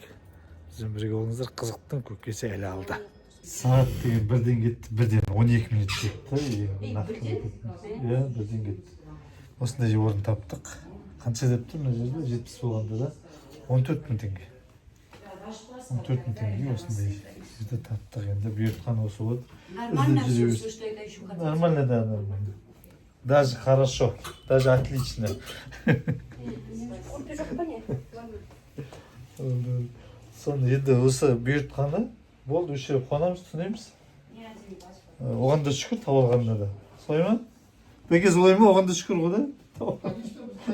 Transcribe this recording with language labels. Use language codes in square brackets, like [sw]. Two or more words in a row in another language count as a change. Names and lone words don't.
[kk] Бізбен бірге болыңыздар, қызықтың көкесі әлі алда. Сағат деген 1-ден кетті, 1-ден 12 минут кетті. 1-ден кетті. Осындай орын таптық. Қанша деп тұр мына жерде? 70 болғанда да 14 мың теңге. 14 мың теңге осындай жерде таптық. Енді бұйыртқан осы болады. [ru] Нормально, да, нормально. Даже хорошо, даже отлично. [kk] Соны енді осы бұйыртқаны болды, өшіріп жерге қуанамыз, түсінеміз. Оған да шүкір, табылғанына да. Солай ма? Бәке солай ма? Оған да шүкір ғой да?